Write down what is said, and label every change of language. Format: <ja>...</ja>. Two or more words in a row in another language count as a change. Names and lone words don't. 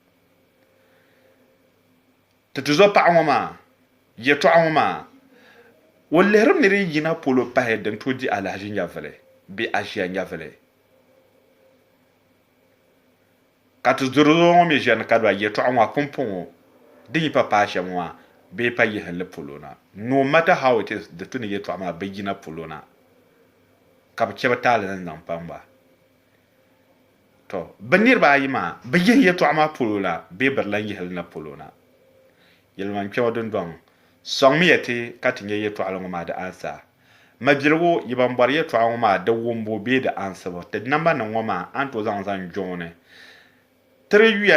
<dag>ti zo paɣa ŋɔ maa yɛltɔɣa ŋɔ maa o lihirim ni di yina polo pahi din tooi di alhaji nyɛvili bee a ʒiya nyɛvili ka ti zuri zo ŋɔ mi ʒiya ni ka do a yɛltɔɣa ŋɔ a pumpɔŋɔ din yi pa paai shɛm ŋɔ bee pa yihinli polo na</dag> <en>no matter how it is</en> <dag>di tu ni yɛltɔɣa maa bi yina polo na ka bi chɛ bi taali ni zaŋ paŋ ba to bi niraba ayi maa bi yihi yɛltɔɣa maa polo la bee bi lan yihili na polo na yɛliman kpɛma dundɔŋ sɔŋ mi yɛti ka ti nyɛ yɛltɔɣali ŋɔ maa di ansa ma biligu yi ban bɔri yɛltɔɣa ŋɔ maa di wumbu bee di ansibu ti namba nim ŋɔ maa an to zaŋ jooni tiri yuya</dag>